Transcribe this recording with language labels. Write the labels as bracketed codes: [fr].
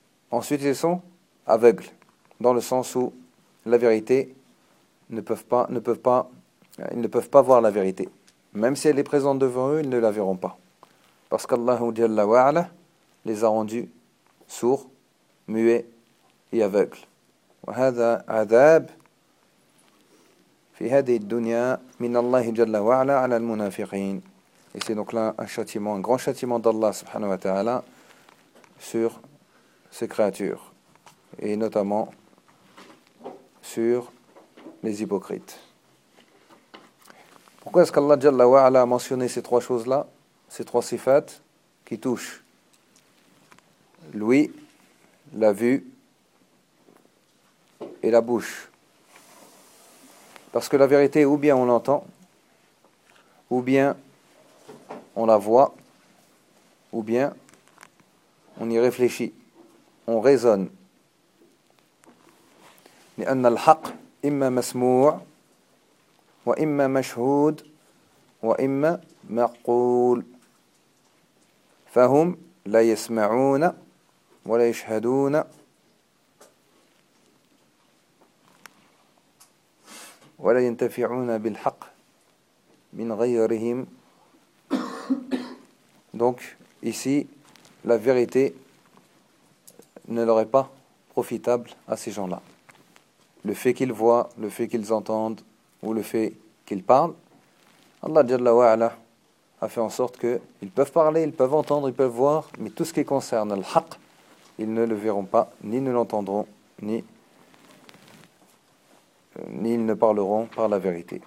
[fr] Ensuite, ils sont aveugles dans le sens où la vérité ne peuvent pas voir la vérité. Même si elle est présente devant eux, ils ne la verront pas. Parce qu'Allah Jalla wa Ala les a rendus sourds, muets et aveugles. [ar] وهذا عذاب في هذه الدنيا من الله جل وعلا على المنافقين. [fr] Et c'est donc là un châtiment, un grand châtiment d'Allah subhanahu wa ta'ala sur ses créatures et notamment sur les hypocrites. Pourquoi est-ce qu'Allah Jalla wa Ala a mentionné ces trois choses-là, ces trois sifats qui touchent l'ouïe, la vue et la bouche? Parce que la vérité, ou bien on l'entend, ou bien on la voit, ou bien on y réfléchit, on raisonne. [ar] لأن الحق إما مسموع وإما مشهود وإما مقول فهم لا يسمعون ولا يشهدون ولا ينتفعون بالحق من غيرهم. [fr] Donc ici la vérité ne leur est pas profitable à ces gens-là. Le fait qu'ils voient, le fait qu'ils entendent ou le fait qu'ils parlent, Allah Jalla wa Ala a fait en sorte qu'ils peuvent parler, ils peuvent entendre, ils peuvent voir, mais tout ce qui concerne l'haq, ils ne le verront pas, ni ne l'entendront, ni ils ne parleront par la vérité.